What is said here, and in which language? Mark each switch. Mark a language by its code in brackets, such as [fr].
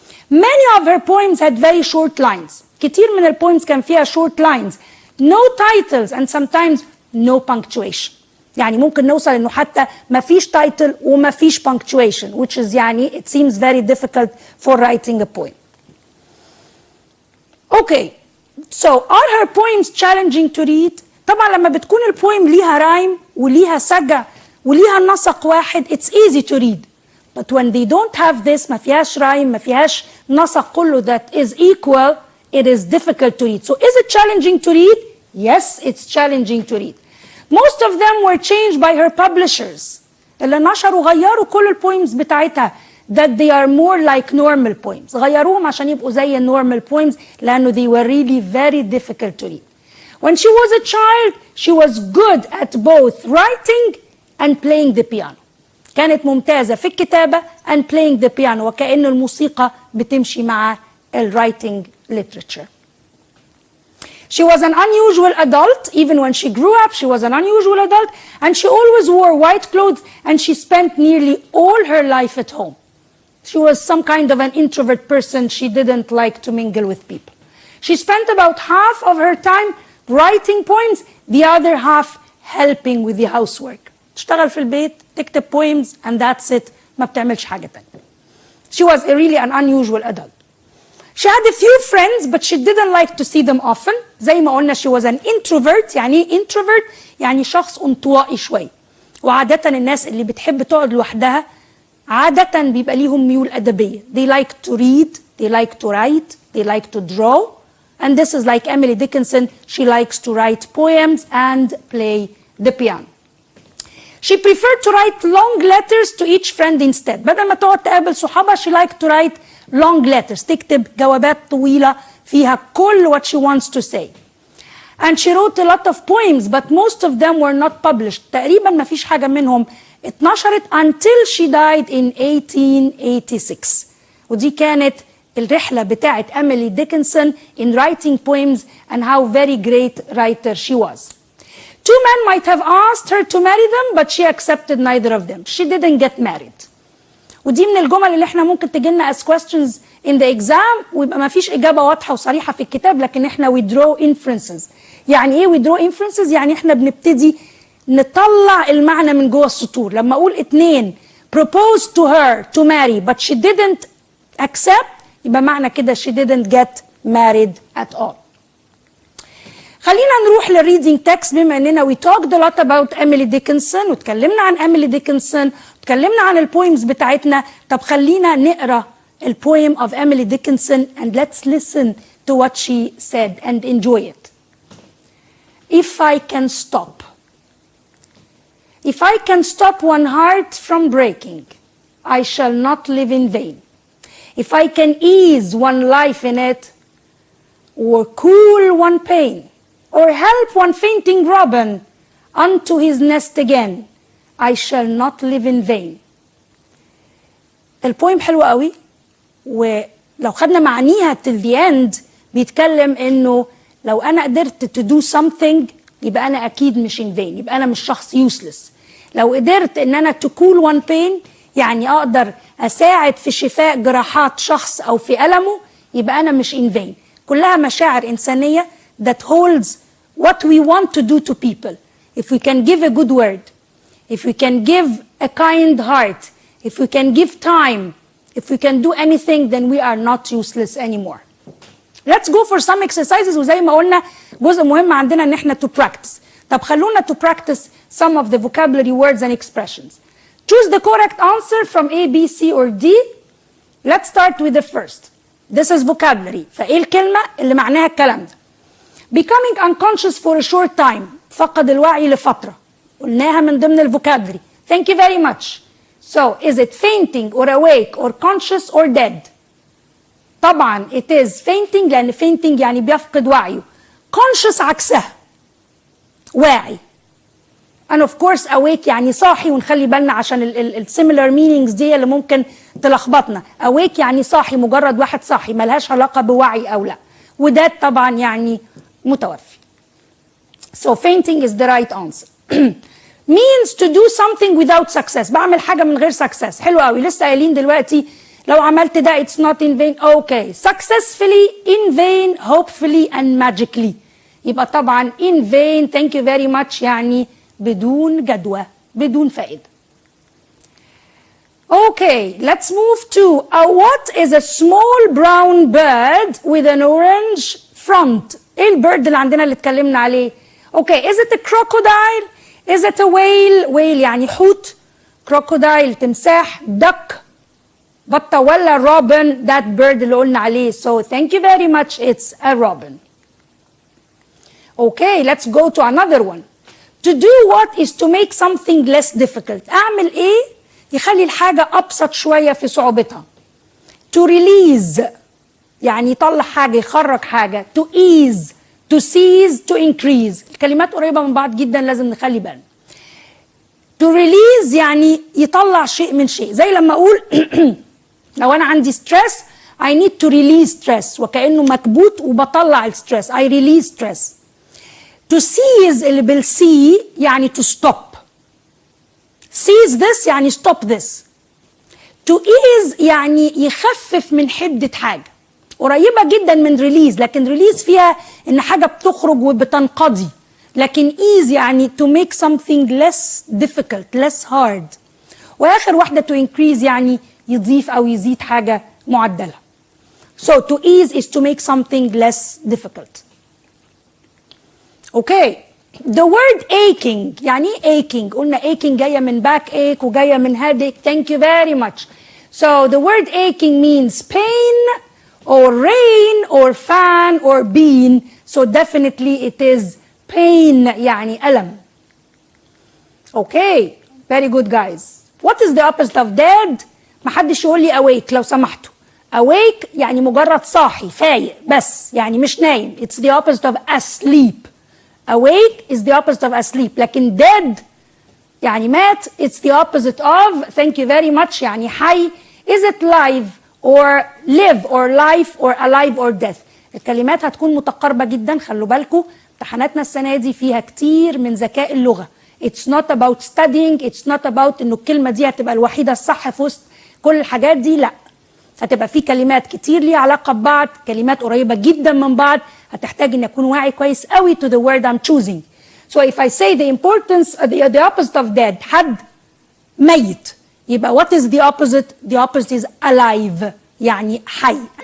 [en] Many of her poems had very short lines. [ar] كتير من البويمز كان فيها [en] short lines, no titles and sometimes no punctuation. [ar] يعني ممكن نوصل انه حتى ما فيش title وما فيش punctuation, [en] which is يعني it seems very difficult for writing a poem. Okay, so are her poems challenging to read? [ar] طبعا لما بتكون البويم ليها رايم وليها سجع وليها نسق واحد [en] it's easy to read. But when they don't have this, [ar] ما فيهاش رايم، ما فيهاش نسق كله [en] that is equal, it is difficult to read. So is it challenging to read? Yes, it's challenging to read. Most of them were changed by her publishers. [ar] اللي نشروا غيروا كل البويمز بتاعتها. [en] that they are more like normal poems. [ar] غيروهم عشان يبقوا زي [en] normal poems [ar] لأنه [en] they were really very difficult to read. When she was a child, she was good at both writing and playing the piano. [ar] كانت ممتازة في الكتابة [en] and playing the piano، [ar] وكأن الموسيقى بتمشي مع [en] writing literature. She was an unusual adult. Even when she grew up, she was an unusual adult, and she always wore white clothes, and she spent nearly all her life at home. She was some kind of an introvert person. She didn't like to mingle with people. She spent about half of her time writing poems, the other half helping with the housework. [ar] تشتغل في البيت، تكتب poems, [en] and that's it. [ar] ما بتعملش حاجة تانية. [en] She was really an unusual adult. She had a few friends, but she didn't like to see them often. [ar] زي ما قلنا [en] she was an introvert. [ar] يعني ايه introvert؟ يعني شخص انطوائي شوي. وعادة الناس اللي بتحب تقعد لوحدها عادة بيبقى ليهم ميول أدبية. [en] They like to read, they like to write, they like to draw. And this is like Emily Dickinson. She likes to write poems and play the piano. She preferred to write long letters to each friend instead. [ar] بدل ما تقعد تقابل صحابها, [en] she liked to write long letters. [ar] تكتب جوابات طويلة فيها كل [en] what she wants to say. And she wrote a lot of poems, but most of them were not published. [ar] تقريبا ما فيش حاجة منهم اتنشرت [en] until she died in 1886. [ar] ودي كانت الرحلة بتاعت Emily Dickinson [en] in writing poems and how very great writer she was. Two men might have asked her to marry them, but she accepted neither of them. She didn't get married. [ar] ودي من الجمل اللي احنا ممكن تجيلنا [en] as questions in the exam [ar] ويبقى ما فيش إجابة واضحة وصريحة في الكتاب، لكن احنا [en] we draw inferences. [ar] يعني ايه [en] we draw inferences؟ [ar] يعني احنا بنبتدي نطلع المعنى من جوه السطور. لما أقول اتنين [en] proposed to her to marry but she didn't accept، [ar] يبقى معنى كده [en] she didn't get married at all. [ar] خلينا نروح للريدنج تكست بما اننا [en] we talked a lot about Emily Dickinson [ar] وتكلمنا عن Emily Dickinson وتكلمنا عن البويمز بتاعتنا. طب خلينا نقرا البويم [en] of Emily Dickinson and let's listen to what she said and enjoy it. If I can stop. If I can stop one heart from breaking, I shall not live in vain. If I can ease one life in it, or cool one pain, or help one fainting robin unto his nest again, I shall not live in vain. [ar] البويم حلو قوي، ولو خدنا معانيها [en] till the end [ar] بيتكلم انه لو انا قدرت [en] to do something [ar] يبقى انا اكيد مش in vain، يبقى انا مش شخص useless. لو قدرت ان انا [en] to cool one pain [ar] يعني اقدر اساعد في شفاء جراحات شخص او في ألمه، يبقى انا مش in vain. كلها مشاعر انسانية [en] that holds what we want to do to people. If we can give a good word, if we can give a kind heart, if we can give time, if we can do anything, then we are not useless anymore. Let's go for some exercises. [ar] وزي ما قلنا جزء مهم عندنا ان احنا [en] to practice. [ar] طب خلونا [en] to practice some of the vocabulary words and expressions. Choose the correct answer from A, B, C or D. Let's start with the first. This is vocabulary. [ar] فايه الكلمة اللي معناها الكلام ده؟ [en] Becoming unconscious for a short time. [ar] فقد الوعي لفترة. قلناها من ضمن الفوكابلري. [en] Thank you very much. So, is it fainting or awake or conscious or dead? [ar] طبعا [en] it is fainting [ar] لأن fainting يعني بيفقد وعيه. Conscious عكسها. واعي. [en] And of course awake [ar] يعني صاحي، ونخلي بالنا عشان ال [en] similar meanings [ar] دي اللي ممكن تلخبطنا. Awake يعني صاحي، مجرد واحد صاحي ملهاش علاقة بوعي أو لا. وده طبعا يعني متوفي. [en] So fainting is the right answer. Means to do something without success. [ar] بعمل حاجة من غير success. حلو قوي. لسه قايلين دلوقتي لو عملت ده [en] it's not in vain. Okay. Successfully, in vain, hopefully and magically. [ar] يبقى طبعا in vain, [en] thank you very much [ar] يعني بدون جدوى، بدون فائدة. [en] Okay, let's move to what is a small brown bird with an orange front. [ar] ايه البيرد اللي عندنا اللي اتكلمنا عليه؟ [en] Okay, is it a crocodile? Is it a whale? [ar] whale يعني حوت. crocodile تمساح. duck بطة ولا robin [en] that bird [ar] اللي قلنا عليه. [en] So thank you very much, it's a robin. Okay, let's go to another one. To do what is to make something less difficult. [ar] أعمل إيه يخلي الحاجة أبسط شوية في صعوبتها. to release يعني يطلع حاجة، يخرج حاجة. [en] to ease، to seize، to increase. [ar] الكلمات قريبة من بعض جدا، لازم نخلي بالنا. to release يعني يطلع شيء من شيء، زي لما أقول لو أنا عندي stress [en] I need to release stress، [ar] وكأنه مكبوت وبطلع الستريس. [en] I release stress. [ar] to seize اللي بالسي يعني to stop. seize this يعني stop this. to ease يعني يخفف من حدة حاجة، قريبة جدا من release، لكن release فيها إن حاجة بتخرج وبتنقضي، لكن ease يعني [en] to make something less difficult, less hard. [ar] وآخر واحدة to increase يعني يضيف أو يزيد حاجة معدلة. [en] So to ease is to make something less difficult. Okay. The word aching [ar] يعني aching، قلنا aching جاية من back ache وجاية من headache. [en] Thank you very much. So the word aching means pain or rain or fan or bean. So definitely it is pain [ar] يعني ألم. [en] Okay. Very good guys. What is the opposite of dead؟ [ar] محدش يقول لي [en] awake لو سمحتوا. [ar] awake يعني مجرد صاحي فايق بس، يعني مش نايم. [en] It's the opposite of asleep. awake is the opposite of asleep. [ar] لكن dead يعني مات. [en] It's the opposite of thank you very much [ar] يعني حي. [en] Is it live or live or life or alive or death؟ [ar] الكلمات هتكون متقاربة جدا. خلوا بالكم امتحاناتنا السنة دي فيها كتير من ذكاء اللغة. [en] It's not about studying. It's not about [ar] انه الكلمة دي هتبقى الوحيدة الصح في وسط كل الحاجات دي. لا، هتبقى في كلمات كتير ليها علاقة ببعض، كلمات قريبة جدا من بعض. هتحتاج ان اكون واعي كويس قوي [en] to the word I'm choosing. So if I say the importance the opposite of dead [ar] حد ميت، [en] يبقى what is the opposite؟ The opposite is alive [ar] يعني حي.